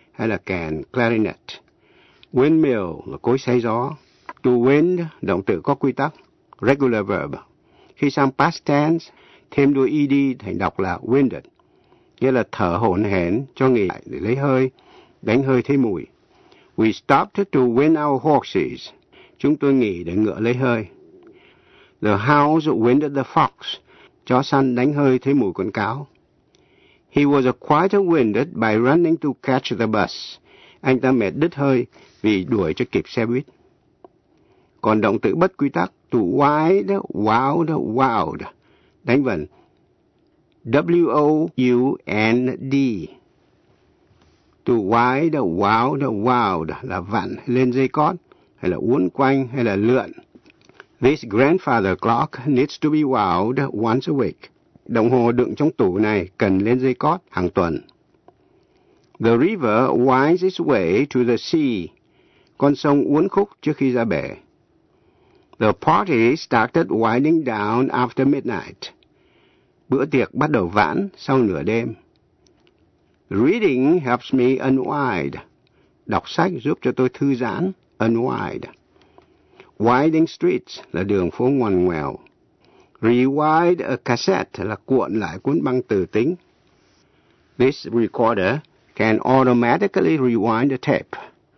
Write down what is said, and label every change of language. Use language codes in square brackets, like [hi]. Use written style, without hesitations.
[vi] hay là kèn clarinet. Windmill là cối xay gió. To wind, động từ có quy tắc, regular verb. Khi sang past tense, thêm đuôi ed thành đọc là winded, nghĩa là thở hổn hển, cho nghỉ lại để lấy hơi, đánh hơi thấy mùi. [en] We stopped to wind our horses. [vi] Chúng tôi nghỉ để ngựa lấy hơi. [en] The hounds winded the fox. [vi] Chó săn đánh hơi thấy mùi con cáo. [en] He was quite winded by running to catch the bus. [vi] Anh ta mệt đứt hơi vì đuổi cho kịp xe buýt. Còn động từ bất quy tắc, [en] to wind, wound, wound. [vi] Đánh vần. W-O-U-N-D. [en] To wind, wound, wound [vi] là vặn lên dây cót, hay là uốn quanh, hay là lượn. [en] This grandfather clock needs to be wound once a week. [vi] Đồng hồ đựng trong tủ này cần lên dây cót hàng tuần. [en] The river winds its way to the sea. [vi] Con sông uốn khúc trước khi ra bể. [en] The party started winding down after midnight. [vi] Bữa tiệc bắt đầu vãn sau nửa đêm. [en] Reading helps me unwind. [vi] Đọc sách giúp cho tôi thư giãn, unwind. Winding streets là đường phố ngoằn ngoèo. [en] Rewind a cassette [vi] là cuộn lại cuốn băng từ tính. [en] This recorder can automatically rewind a tape.